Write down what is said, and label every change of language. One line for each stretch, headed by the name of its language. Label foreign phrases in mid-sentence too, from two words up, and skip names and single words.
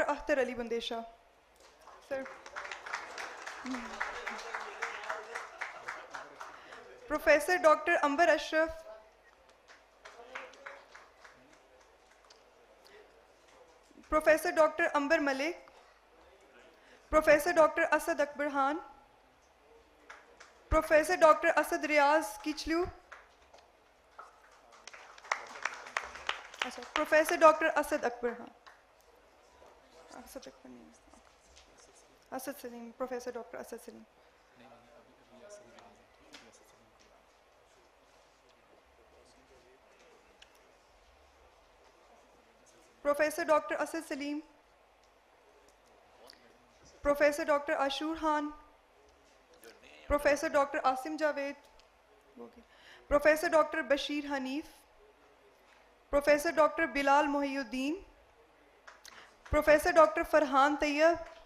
English: Akhtar Ali Bundesha. Sir. Professor Dr. Amber Ashraf. Professor Dr. Amber Malik. Professor Dr. Asad Akbar Khan. Professor Dr. Asad Riaz Kichlu. Professor Dr. Asad Akbar Khan. Asad Akbar. Asad Salim, Professor Dr. Asad Salim. Professor Dr. Asad Salim. Professor Dr. Ashur Khan. Professor Dr. Asim Javed. Okay. Professor Dr. Bashir Hanif. Professor Dr. Bilal Mohiuddin. Professor Dr. Farhan Tayyab.